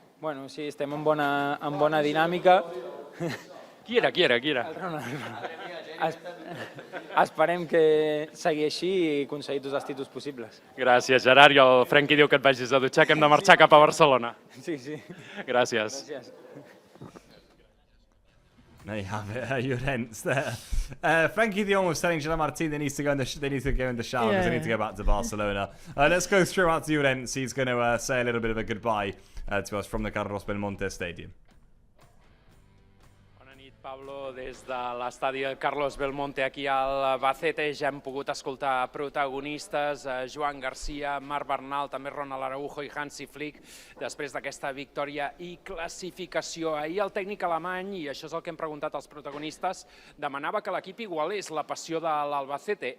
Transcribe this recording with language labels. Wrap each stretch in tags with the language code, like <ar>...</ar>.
<ca>Bueno, sí, estem en bona dinàmica. Qui era? El Ronald. Esperem que segui així i aconseguir tots els títols possibles. Gràcies, Gerard. I el Frenkie diu que et vagis a dutxar, que hem de marxar cap a Barcelona. Sí. Gràcies.</ca> <en>There you have it, Llorens there. Frankie de Jong was telling Gerard Martín they need to go in the shower because they need to go back to Barcelona. Let's go through out to Llorens. He's going to say a little bit of a goodbye to us from the Carlos Belmonte Stadium.</en> <ca>Pablo, des de l'estadi Carlos Belmonte aquí al Albacete ja hem pogut escoltar protagonistes, Joan Garcia, Marc Bernal, també Ronald Araujo i Hansi Flick, després d'aquesta victòria i classificació. Ahir el tècnic alemany, i això és el que hem preguntat als protagonistes, demanava que l'equip igualés la passió de l'Albacete.</ca>